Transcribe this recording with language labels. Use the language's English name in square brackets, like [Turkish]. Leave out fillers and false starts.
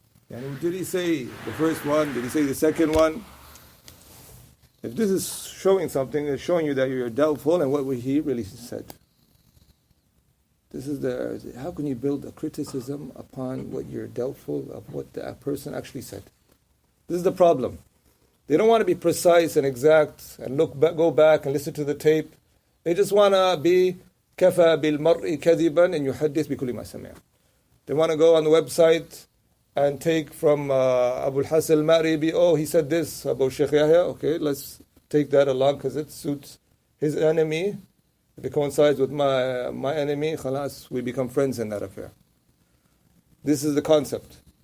[English] Did he say the first one? Did he say the second one? If this is showing something, it's showing you that you're doubtful and what he really said. This is how can you build a criticism upon what you're doubtful of what the person actually said? This is the problem. They don't want to be precise and exact and go back and listen to the tape. They just want to be [Arabic] كَفَى بِالْمَرْءِ كَذِبًا أَنْ يُحَدِّثْ بِكُلِّ مَا سَمِعَ. [English] They want to go on the website and take from Abu al-Hasan al-Ma'ribi, he said this about Sheikh Yahya. Okay, let's take that along because it suits his enemy. If it coincides with my enemy, khalas, we become friends in that affair. This is the concept.